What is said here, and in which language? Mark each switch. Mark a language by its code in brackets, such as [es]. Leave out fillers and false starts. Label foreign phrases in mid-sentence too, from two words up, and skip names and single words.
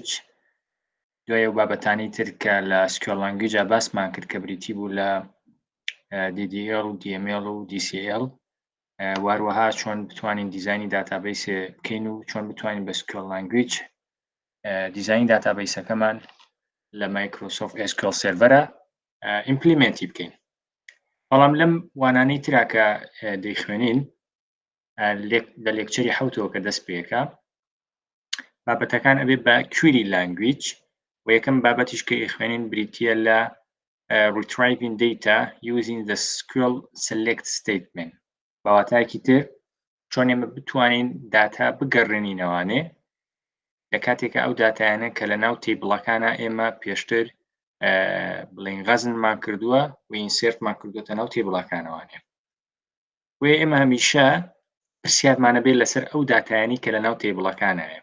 [ckb] دوای بابەتانی تر کە لە [en] SQL language [ckb] باسمان کرد کە بریتی بوو لە DDL و DML و DCL، واروەها چۆن بتوانین دیزایانی داتابەیسێ بکەین و چۆن بتوانین بە [en] SQL language [ckb] دیزایانی داتابەیسەکەمان لە مایکرۆسۆفت SQL سێرڤەرە ئیمپلیمنتی بکەین. بەڵام لەم وانانەی ترا کە دەیخوێنین لە لێکچەری حەوتەوە کە دەست پێەکە، بابەتەکان ئەبێ بە [en] query language [ckb] و یەکەم بابەتیش کە ئەیخوێنین بریتیە لە [en] retrieving data using the SQL select statement. [ckb] بەواتایەکی تر چۆن ئێمە بتوانین داتا بگەڕێنینەوانێ لە کاتێکە ئەو داتایانە کە لە ناو تێبڵەکانە ئێمە پێشتر بڵین غەزنمان کردووە و ئینسێرتمان کردوتە ناو تێبڵەکانەوانێ. وێ ئێمە هەمیشە پرسیارمانە بێت لەسەر ئەو داتایانی کە لە ناو تێبڵەکانەیە.